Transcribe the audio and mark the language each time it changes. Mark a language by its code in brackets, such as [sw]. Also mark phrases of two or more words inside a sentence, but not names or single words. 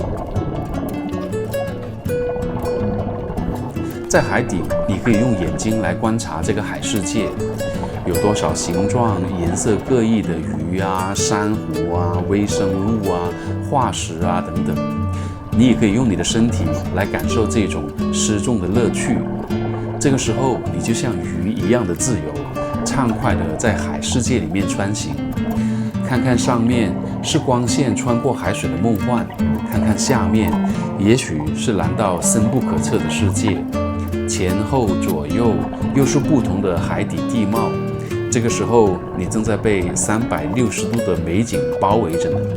[zh] 在海底，你可以用眼睛來觀察这個海世界，有多少形狀、顏色各異的魚啊、珊瑚啊、微生物啊、化石啊等等。你也可以用你的身體來感受這種失重的樂趣。這個時候，你就像魚一樣的自由，暢快地在海世界裡面穿行。看看上面是光線穿過海水的夢幻，看看下面，也許是藍到深不可測的世界。前後左右又是不同的海底地貌，這個時候你正在被360度的美景包圍着呢。